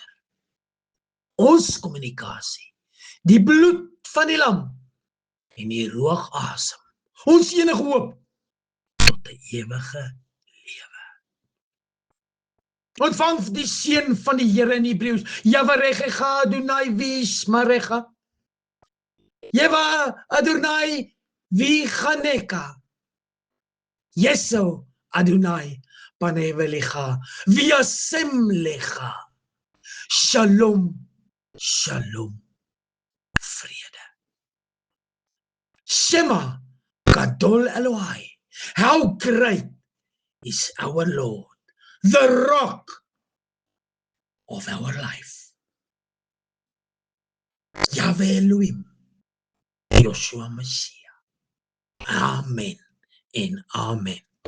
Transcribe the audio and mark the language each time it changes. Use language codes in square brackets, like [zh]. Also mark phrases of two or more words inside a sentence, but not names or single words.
[af] Ons kommunikasie, die bloed van die lam en die roogasem, ons enige hoop tot 'n ewige lewe. Ontvang die seën van die Here in Hebreëus, [he] יהוה אדוני וישמרך, יהוה אדוני ויחנך, ישא אדוני פניו אליך, וישם לך, שלום, שלום, vrede. שמה גדול אלוהי, [en] how great is our Lord, the rock of our life. Yahweh Elohim, Joshua Messiah. Amen and amen.